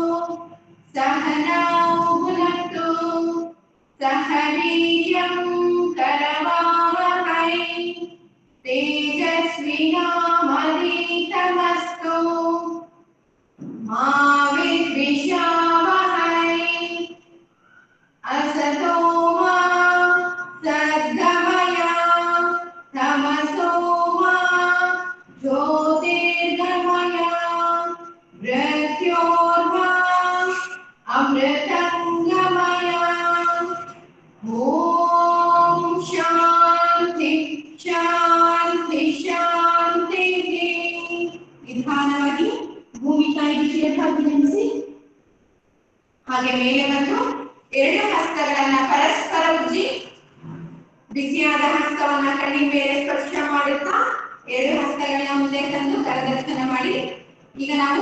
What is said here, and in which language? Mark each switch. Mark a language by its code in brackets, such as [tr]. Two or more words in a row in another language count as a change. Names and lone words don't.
[sa] सहनौ भुनक्तु सह वीर्यं करवावहै तेजस्विनामधीतमस्तु मा विद्विषावहै असतो मा सद्गमय तमसो मा ज्योतिर्गमय मृत्योर्मा अमृतंगमय ॐ शान्ति शान्ति शान्तिः [kn] ನಿಧಾನವಾಗಿ ಭೂಮಿ ತಾಯಿ ಬಿಸಿಯಾಗಿ ನಿಲ್ಲಿಸಿ ಹಾಗೆ ಮೇಲೆ ಬಂದು ಎರಡು ಹಸ್ತಗಳನ್ನ ಪರಸ್ಪರ ಉಜ್ಜಿ ಬಿಸಿಯಾದ ಹಸ್ತವನ್ನ ಕಣ್ಣಿ ಮೇಲೆ ಸ್ಪರ್ಶ ಮಾಡುತ್ತಾ ಎರಡು ಹಸ್ತಗಳನ್ನ ಮುಂದೆ ತಂದು ಕರದರ್ಶನ ಮಾಡಿ ಈಗ ನಾವು